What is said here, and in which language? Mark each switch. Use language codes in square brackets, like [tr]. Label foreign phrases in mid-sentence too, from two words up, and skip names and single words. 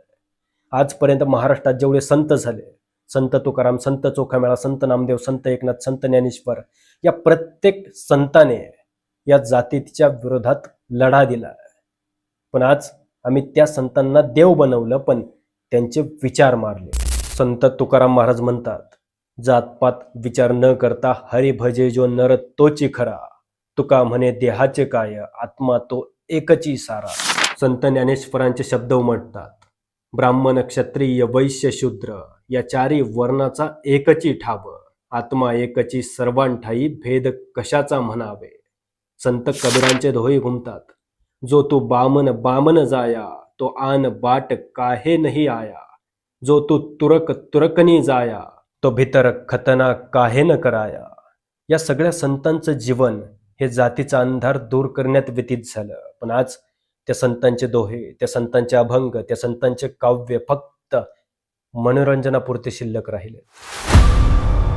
[mr] आजपर्यंत महाराष्ट्रात जेवढे संत झाले, संत तुकाराम, संत चोखामेळा, संत नामदेव, संत एकनाथ, संत ज्ञानेश्वर, या प्रत्येक संताने या जातीच्या विरोधात लढा दिला. पण आज आम्ही त्या संतांना देव बनवलं, पण त्यांचे विचार मारले. संत तुकाराम महाराज म्हणतात, जातपात विचार न करता हरी भजे जो नर तोची खरा, तुका म्हणे देहाचे काय, आत्मा तो एकची सारा. संत ज्ञानेश्वरांचे शब्द उमटतात, ब्राह्मण क्षत्रिय वैश्य शूद्र या चारी वर्णाचा एकची ठाव, आत्मा एकची सर्वांठाई भेद कशाचा म्हणावे. संत कबीरांचे दोहे घुमतात, [hi] जो तू बामन बामन जाया, तो आन बाट काहे नाही आया, जो तू तुरक तुरकनी जाया, तो भीतर खतना काहे न कराया. [mr] या सगळ्या संतांचं जीवन हे जातीचा अंधार दूर करण्यात व्यतीत झालं. पण आज त्या संतांचे दोहे, त्या संतांचे अभंग, त्या संतांचे काव्य फक्त मनोरंजनापुरते शिल्लक राहिले.